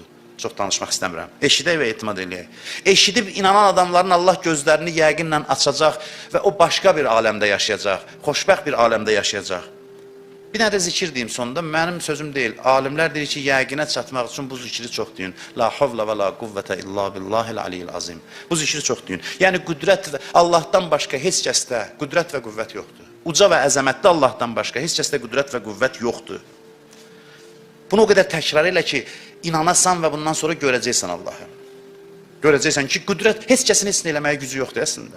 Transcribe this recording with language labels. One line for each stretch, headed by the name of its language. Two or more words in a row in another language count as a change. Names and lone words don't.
Azerbaijani: Çox danışmaq istəmirəm. Eşidək və etimad eləyək. Eşidib inanan adamların Allah gözlərini yəqinlə açacaq və o başqa bir aləmdə yaşayacaq. Xoşbəxt bir aləmdə yaşayacaq. Bir dənə də zikir deyim sonunda, mənim sözüm deyil. Alimlər deyir ki, yəqinə çatmaq üçün bu zikri çox deyin.
Arabic: لا حول ولا قوة إلا بالله العلي العظيم.
Azerbaijani: Bu zikri çox deyin. Yəni, qüdrət və Allahdan başqa heç kəsdə qüdrət və qüvvət yoxdur. Uca və əzəmətdə Allahdan başqa heç kəsdə qüdrət və qüvvət yoxdur. Bunu o qədər təkrar elə ki, inanasan və bundan sonra görəcəksən Allahı. Görəcəksən ki, qüdrət heç kəsin heç nə eləməyə gücü yoxdur əslində.